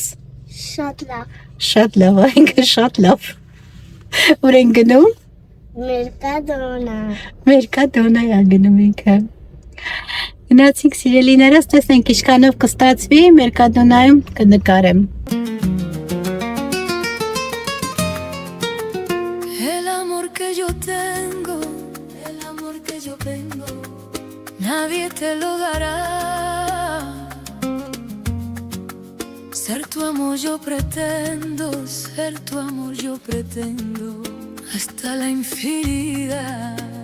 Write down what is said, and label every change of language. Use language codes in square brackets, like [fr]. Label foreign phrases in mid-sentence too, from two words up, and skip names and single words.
[hy] Շատ լավ։ Շատ լավ, ինքը շատ լավ։ Ուր են գնում։ Մերկադոնա է գնում ինքը։ Գնացինք սիրելիներս, տեսնենք ինչքանով կստացվի Մերկադոնայում կնկարեմ։ [es] Nadie te lo dará. Ser tu amor yo pretendo, ser tu amor yo pretendo, hasta la infinidad.